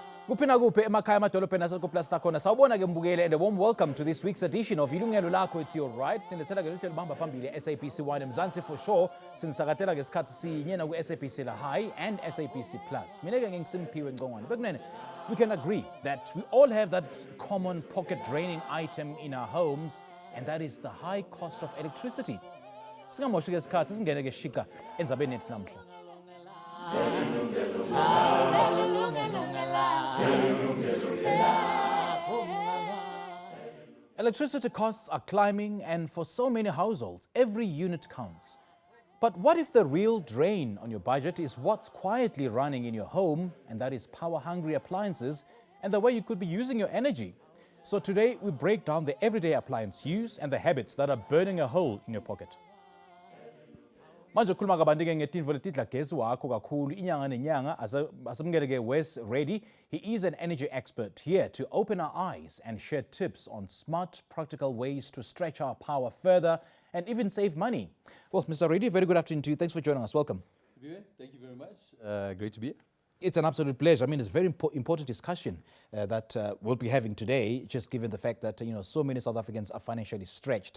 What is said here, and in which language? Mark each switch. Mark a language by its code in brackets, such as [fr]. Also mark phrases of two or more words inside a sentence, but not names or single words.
[ss] Kuphina kuphi emakhaya amadolobheni asekoplasta khona sawubona ke mbukele [en] and a warm welcome to this week's edition of Yilungelo Lakho. It's your right. [ss] Sindethela ke lihlelo bahamba phambili SABC 1 eMzansi [en] for sure. [ss] Sinisakatela ke isikhathi sinye na ku SABC La High and SABC Plus. Mina ke ngisimpiwe Ngcongwane. [en] Bekunene we can agree that we all have that common pocket draining item in our homes, and that is the high cost of electricity. [ss] Singamoshi ke isikhathi singene ke shika endzabeni yethu namhla. [en] Electricity costs are climbing, and for so many households, every unit counts. But what if the real drain on your budget is what's quietly running in your home, and that is power-hungry appliances and the way you could be using your energy? So today, we break down the everyday appliance use and the habits that are burning a hole in your pocket. [ss] Manje khuluma kabanti ke ngetinvo letidla gesi wakho kakhulu inyanga nenyanga asamukele ke Wes Ready. [en] He is an energy expert here to open our eyes and share tips on smart, practical ways to stretch our power further and even save money. Well, Mr. Ready, very good afternoon to you. Thanks for joining us. Welcome. Thank you very much. Great to be here. It's an absolute pleasure. I mean, it's a very important discussion that we'll be having today, just given the fact that, so many South Africans are financially stretched.